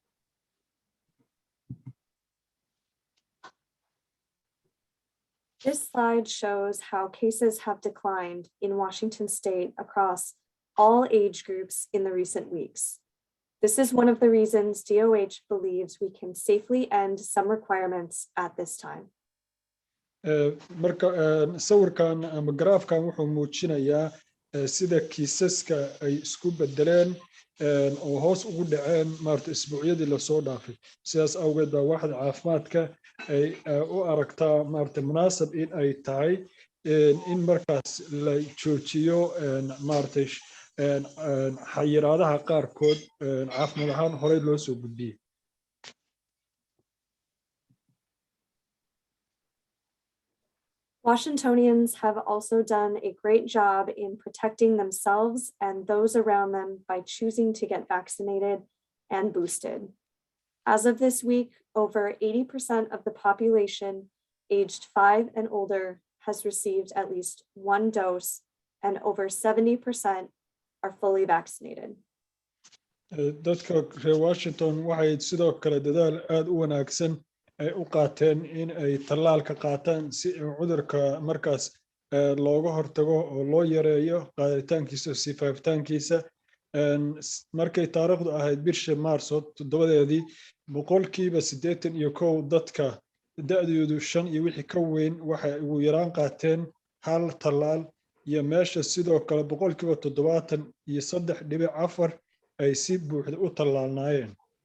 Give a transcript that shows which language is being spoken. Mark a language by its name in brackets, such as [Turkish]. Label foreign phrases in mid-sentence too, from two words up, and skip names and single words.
[English] This slide shows how cases have declined in Washington state across all age groups in the recent weeks. This is one of the reasons DOH believes we can safely end some requirements at this time. [Somali] marka sawirkan ama garaafkan wuxuu muujinayaa sida kiisaska ay isku bedeleen oo hoos ugu dhaceen maaragtay isbuucyadii lasoo dhaafay. sidaas awgeed baa waaxda caafimaadka ay u aragtaa maaragtay munaasab in ay tahay in markaas la joojiyo maaragtay xayiraadaha qaarkood caafimaad ahaan horey loo soo gudbiyey. [English] Washingtonians have also done a great job in protecting themselves and those around them by choosing to get vaccinated and boosted. As of this week, over 80% of the population aged 5 and older has received at least one dose, and over 70% are fully vaccinated. [Somali] dadka reer Washington waxay sidoo kale dadaal aad u wanaagsan ay u qaateen in ay tallaalka qaataan si cudurka markaas looga hortago oo loo yareeyo qaaditaankiisa si faafitaankiisa. markay taariikhdu ahayd bisha Maarso 7deedii, boqolkiiba 81 dadka da'doodu 5 iyo wixii ka weyn waxay ugu yaraan qaateen hal tallaal, iyo meesha sidoo kale boqolkiiba 73.4 ay si buuxda u tallaalnaayeen.